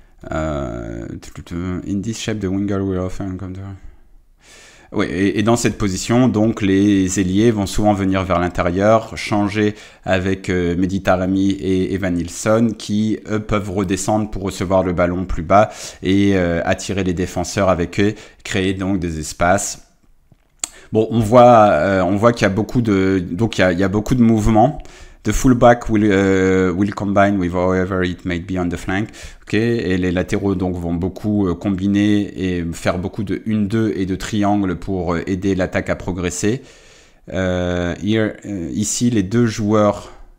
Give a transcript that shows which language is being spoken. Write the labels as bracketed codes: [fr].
[en] In this shape, the winger will often come to... [fr] Oui, et dans cette position, donc les ailiers vont souvent venir vers l'intérieur, changer avec Mehdi Taremi et Evanilson qui, eux, peuvent redescendre pour recevoir le ballon plus bas et attirer les défenseurs avec eux, créer donc des espaces. Bon, on voit qu'il y a beaucoup il y a beaucoup de mouvements. [en] The fullback will combine with whoever it may be on the flank. Okay. [fr] Et les latéraux donc vont beaucoup combiner et faire beaucoup de 1-2 et de triangles pour aider l'attaque à progresser. Ici, les deux joueurs.